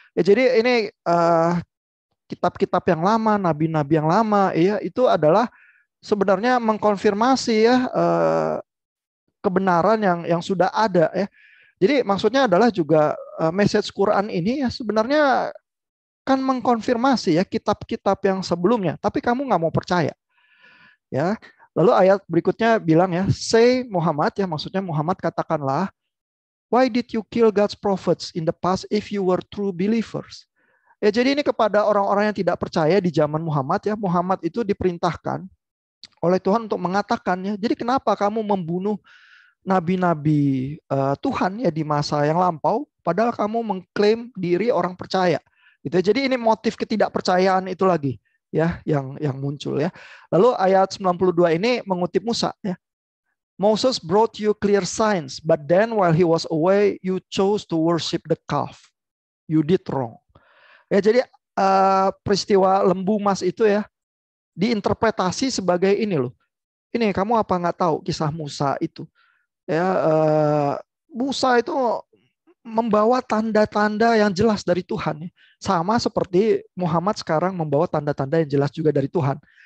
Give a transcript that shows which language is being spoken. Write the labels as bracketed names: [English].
[Indonesian] Ya jadi ini kitab-kitab yang lama, nabi-nabi yang lama ya, itu adalah sebenarnya mengkonfirmasi ya kebenaran yang sudah ada ya. Jadi maksudnya adalah juga message Quran ini ya sebenarnya kan mengkonfirmasi ya kitab-kitab yang sebelumnya, tapi kamu nggak mau percaya ya. Lalu ayat berikutnya bilang ya, [English] say Muhammad [Indonesian] ya, maksudnya Muhammad katakanlah, [English] why did you kill God's prophets in the past if you were true believers? [Indonesian] Ya jadi ini kepada orang-orang yang tidak percaya di zaman Muhammad ya, Muhammad itu diperintahkan oleh Tuhan untuk mengatakan ya, jadi kenapa kamu membunuh nabi-nabi Tuhan ya di masa yang lampau, padahal kamu mengklaim diri orang percaya. Gitu. Jadi ini motif ketidakpercayaan itu lagi ya yang muncul ya. Lalu ayat 92 ini mengutip Musa ya. [English] Moses brought you clear signs, but then while he was away, you chose to worship the calf. You did wrong. [Indonesian] Ya jadi peristiwa lembu emas itu ya diinterpretasi sebagai ini loh. Ini kamu apa nggak tahu kisah Musa itu? Ya, Musa itu membawa tanda-tanda yang jelas dari Tuhan, sama seperti Muhammad sekarang membawa tanda-tanda yang jelas juga dari Tuhan.